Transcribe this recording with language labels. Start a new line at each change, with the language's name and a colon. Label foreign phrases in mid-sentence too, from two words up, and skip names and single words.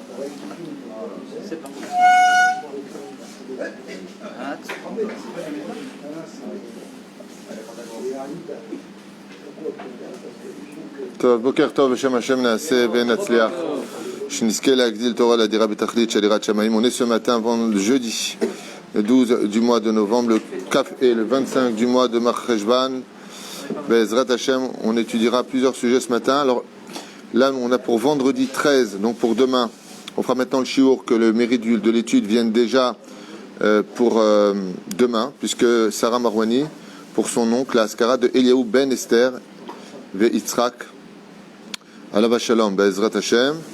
French: C'est parti.
Hebrew: טוב, בוקר טוב, בשם השם נעשה ונצליח. שנזכה להגדיל תורה לדירה בתכלית של יראת שמיים.
French: On est ce matin, jeudi, le 12 du mois de novembre, le Kaf et le 25 du mois de Mar Cheshvan.
Hebrew: בעזרת השם,
French: on étudiera plusieurs sujets ce matin. Alors là, on a pour vendredi 13, donc pour demain, on fera maintenant le shiur, que le mérite de l'étude vienne déjà pour demain, puisque Sarah Marwani, pour son oncle, la Askara de Eliaou ben Esther,
Hebrew: ויצחק, עליו השלום, בעזרת השם,